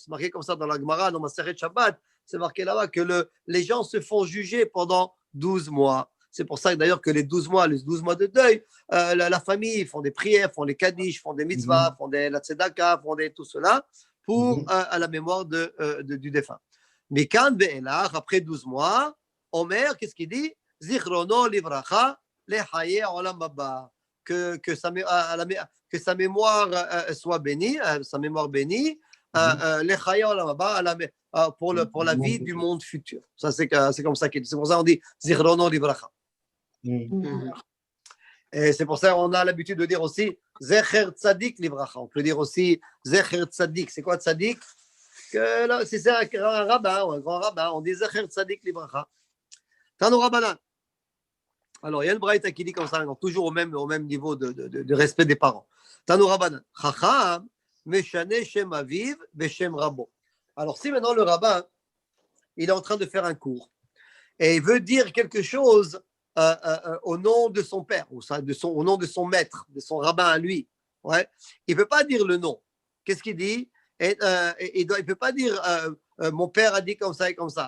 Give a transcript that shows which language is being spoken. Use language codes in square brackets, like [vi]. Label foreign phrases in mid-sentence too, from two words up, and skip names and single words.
[fr] C'est marqué comme ça dans la Gemara, dans Maseret Shabbat. C'est marqué là-bas que les gens se font juger pendant 12 mois. C'est pour ça d'ailleurs que les 12 mois de deuil, la famille font des prières, font les kaddish, font des mitzvahs, font la tzedaka, font tout cela pour à la mémoire du défunt. Mais quand Ve'elach, après 12 mois, Omer, qu'est-ce qu'il dit? [he] זכרונו לברכה לחיי העולם הבא. [fr] Que sa mémoire soit bénie, sa mémoire bénie, [he] לחיי העולם הבא, [fr] pour la vie du monde futur. Ça, c'est comme ça qu'il dit. C'est pour ça qu'on dit [he] זכרונו לברכה. [fr] Et c'est pour ça qu'on a l'habitude de dire aussi [he] זכר צדיק לברכה. [fr] On peut dire aussi [he] זכר צדיק. [fr] C'est quoi Tzadik? Si c'est un rabbin ou un grand rabbin, on dit [he] זכר צדיק לברכה. תנו רבנן. [fr] Alors, il y a une braïta qui dit comme ça, toujours au même niveau de respect des parents. [he] תנו רבנן. חכם משנה שם אביו ושם רבו. [fr] Alors, si maintenant le rabbin, il est en train de faire un cours et il veut dire quelque chose au nom de son père, au nom de son maître, de son rabbin à lui, ouais, il ne peut pas dire le nom. Qu'est-ce qu'il dit? Il ne peut pas dire mon père a dit comme ça et comme ça.